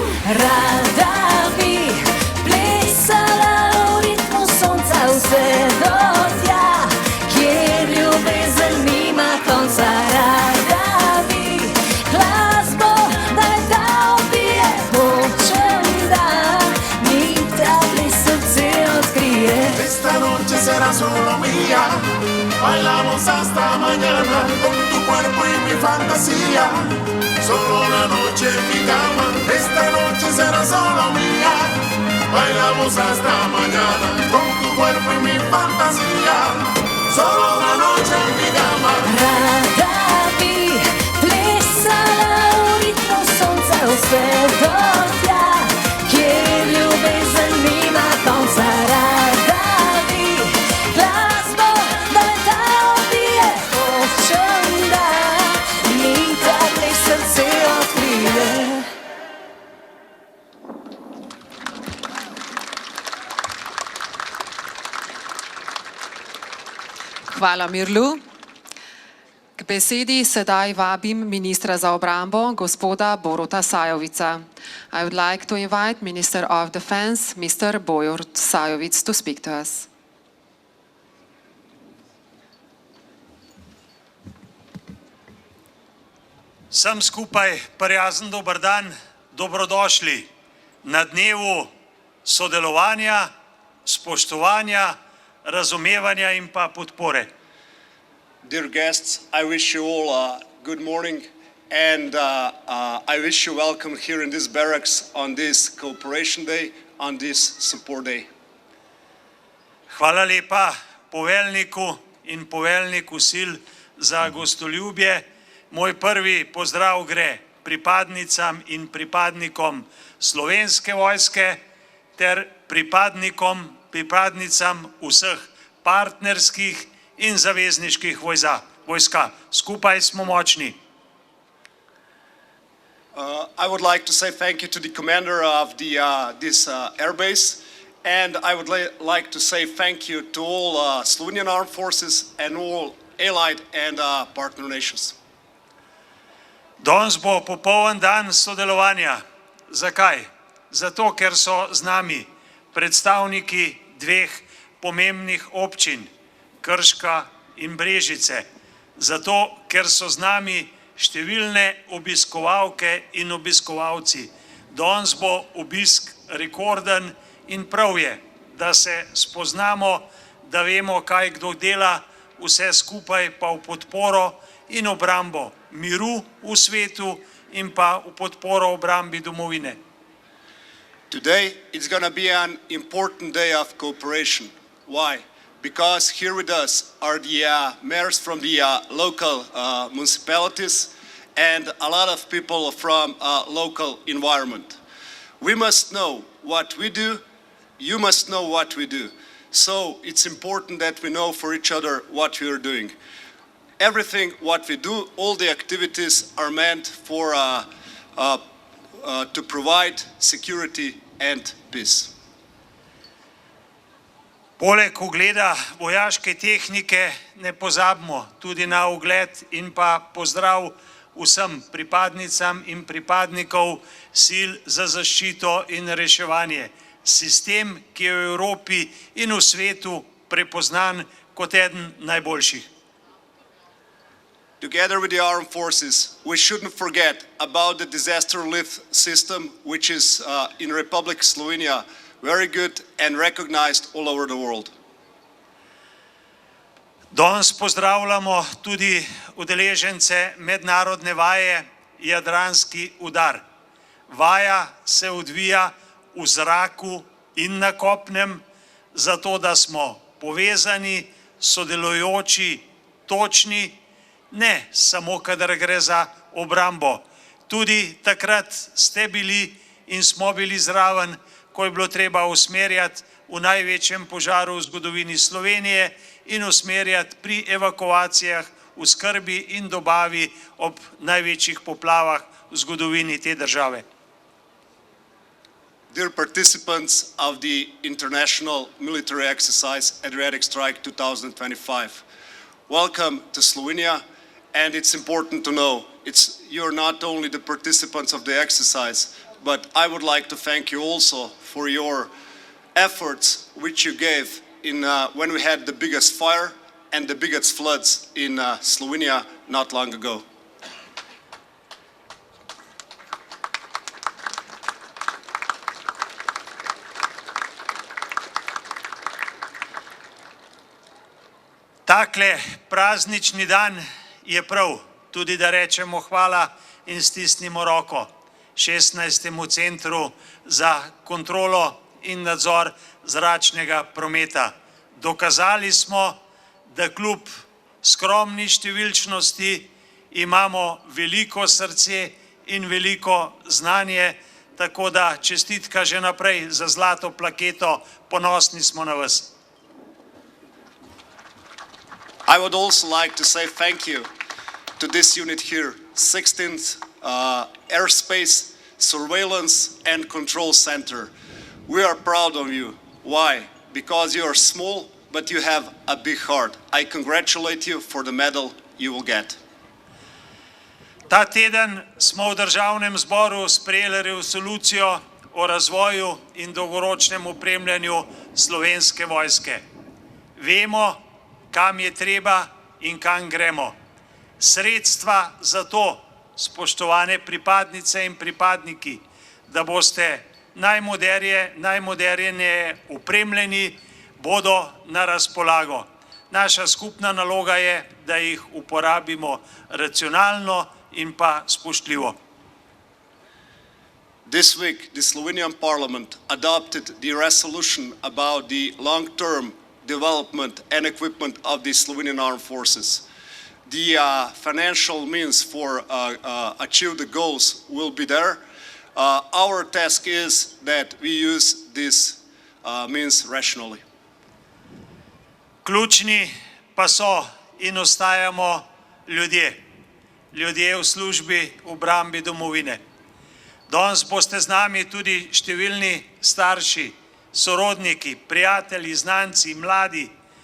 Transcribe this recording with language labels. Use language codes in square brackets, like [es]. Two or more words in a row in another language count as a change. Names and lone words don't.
[sl] Rada bi plesala v ritmu sonca vse do tja, kjer ljubezen nima konca. Rada bi glasbo, da leta odbije, hočem, da mi ta ples srce odkrije. [es] Esta noche será solo mía, bailamos hasta mañana con tu cuerpo y mi fantasía. Solo una noche en mi cama. Esta noche será solo mía, bailamos hasta mañana con tu cuerpo y mi fantasía. Solo una noche en mi cama. [sl] Rada bi plesala v ritmu sonca vse do tja, kjer ljubezen nima konca. Rada bi glasbo, da leta odbije, hočem, da mi ta ples srce odkrije. Hvala, Mirlu. K besedi sedaj vabim ministra za obrambo, gospoda Boruta Sajovica. [en] I would like to invite Minister of Defense, Mr. Borut Sajovic, to speak to us. [sl] Vsem skupaj prijazen dober dan, dobrodošli na dnevu sodelovanja, spoštovanja, razumevanja in pa podpore. [en] Dear guests, I wish you all a good morning and I wish you welcome here in this barracks on this Cooperation Day, on this Support Day. [sl] Hvala lepa poveljniku in poveljniku sil za gostoljubje. Moj prvi pozdrav gre pripadnicam in pripadnikom Slovenske vojske ter pripadnicam vseh partnerskih in zavezniških vojska. Skupaj smo močni. [en] I would like to say thank you to the commander of this airbase, and I would like to say thank you to all Slovenian Armed Forces and all allied and partner nations. [sl] Danes bo popoln dan sodelovanja. Zakaj? Zato, ker so z nami predstavniki dveh pomembnih občin, Krška in Brežice. Zato, ker so z nami številne obiskovalke in obiskovalci. Danes bo obisk rekorden in prav je, da se spoznamo, da vemo, kaj kdo dela, vse skupaj pa v podporo in obrambo miru v svetu in pa v podporo obrambi domovine. [en] Today, it's going to be an important day of cooperation. Why? Because here with us are the mayors from the local municipalities and a lot of people from local environment. We must know what we do, you must know what we do. So it's important that we know for each other what we are doing. Everything what we do, all the activities are meant for to provide security and peace. [sl] Poleg ogleda vojaške tehnike ne pozabimo tudi na ogled in pa pozdrav vsem pripadnicam in pripadnikov sil za zaščito in reševanje. Sistem, ki je v Evropi in v svetu prepoznan kot eden najboljših. [en] Together with the armed forces, we shouldn't forget about the disaster relief system, which is in Republic Slovenia very good and recognized all over the world. [sl] Danes pozdravljamo tudi udeležence mednarodne vaje Jadranski udar. Vaja se odvija v zraku in na kopnem, zato da smo povezani, sodelujoči, točni, ne samo kadar gre za obrambo. Tudi takrat ste bili in smo bili zraven, ko je bilo treba usmerjati v največjem požaru v zgodovini Slovenije in usmerjati pri evakuacijah, v skrbi in dobavi ob največjih poplavah v zgodovini te države. [en] Dear participants of the International Military Exercise Adriatic Strike 2025, welcome to Slovenia, and it's important to know you're not only the participants of the exercise, but I would like to thank you also for your efforts which you gave in when we had the biggest fire and the biggest floods in Slovenia not long ago. [sl] Takle praznični dan je prav, tudi da rečemo hvala in stisnimo roko 16. centru za kontrolo in nadzor zračnega prometa. Dokazali smo, da kljub skromni številčnosti imamo veliko srce in veliko znanje, tako da čestitka že naprej za zlato plaketo, ponosni smo na vas. [en] I would also like to say thank you to this unit here, 16th Airspace Surveillance and Control Center. We are proud of you. Why? Because you are small, but you have a big heart. I congratulate you for the medal you will get. [sl] Ta teden smo v Državnem zboru sprejeli resolucijo o razvoju in dolgoročnem opremljanju Slovenske vojske. Vemo, kam je treba in kam gremo. Sredstva za to, spoštovane pripadnice in pripadniki, da boste najmodernejše opremljeni, bodo na razpolago. Naša skupna naloga je, da jih uporabimo racionalno in pa spoštljivo. [en] This week, the Slovenian Parliament adopted the resolution about the long-term development and equipment of the Slovenian Armed Forces. The financial means for achieve the goals will be there. Our task is that we use these means rationally. [sl] Ključni pa so in ostajamo ljudje. Ljudje v službi obrambi domovine. Danes boste z nami tudi številni starši, sorodniki, prijatelji, znanci, mladi.